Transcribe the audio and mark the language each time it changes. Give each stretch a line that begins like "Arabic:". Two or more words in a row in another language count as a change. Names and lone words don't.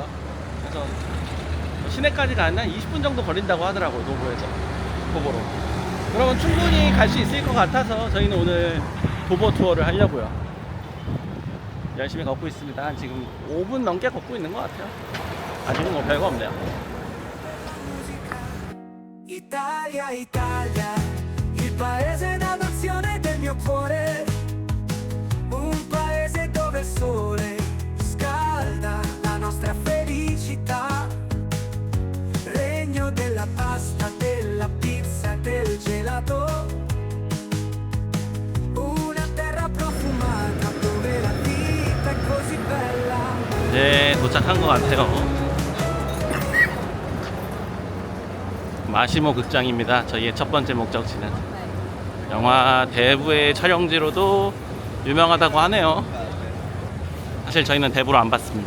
Korean: 그래서 시내까지 가면 한 20분 정도 걸린다고 하더라고요. 도보로. 그러면 충분히 갈 수 있을 것 같아서 저희는 오늘 도보 투어를 하려고요. 열심히 걷고 있습니다. 한 지금 5분 넘게 걷고 있는 것 같아요. 아직은 뭐 별거 없네요.
Italian: Italia, Italia, il paese d'adozione del mio cuore, un paese dove il sole scalda la nostra felicità, regno della pasta, della pizza, del gelato, una terra profumata dove la vita è così bella.
Korean: 이제 도착한 것 같아요. 마시모 극장입니다. 저희의 첫 번째 목적지는 영화 대부의 촬영지로도 유명하다고 하네요. 사실 저희는 대부로 안 봤습니다.